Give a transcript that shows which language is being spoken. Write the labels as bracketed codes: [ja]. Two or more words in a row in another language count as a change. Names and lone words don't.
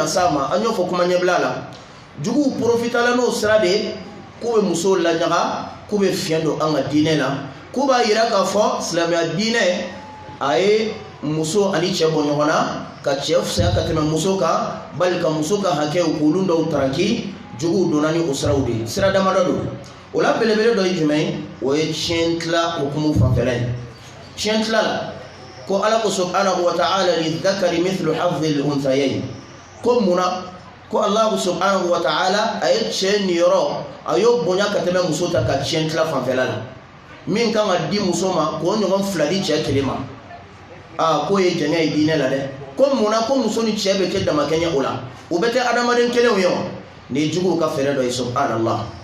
[bm] s'a ma an y'o fɔ kuma ɲɛbila la juguw profitala n'o sira de ye k'u bɛ musow laɲaga k'u bɛ fiɲɛ don an ka diinɛ la k'u b'a yira k'a fɔ silamɛya diinɛ a ye muso ani cɛ bɔ ɲɔgɔn na ka cɛ fisaya ka tɛmɛ muso kan bali ka muso ka hakɛw k'olu dɔw taraki juguw donna ni o siraw de ye sira damadɔ don o la belebele dɔ ye jumɛn ye o ye tiɲɛ tila hukumu fanfɛla ye tiɲɛ tila la ko ala ko [ar] سبحانه وتعالى للذكر مثل حظ الأنثيين [bm] ko munna ko [ar] الله سبحانه وتعالى [bm] a ye cɛ niyɔrɔ a y'o bonya ka tɛmɛ muso ta ka tiɲɛ tila fanfɛla la min kan ka di muso ma k'o ɲɔgɔn fila di cɛ kelen ma k'o ye jɛngɛ ye diinɛ la dɛ ko munna ko muso ni cɛ bɛ kɛ damakɛɲɛ o la u bɛ kɛ adamaden kelenw ye o ni ye juguw ka fɛɛrɛ dɔ ye subhanallah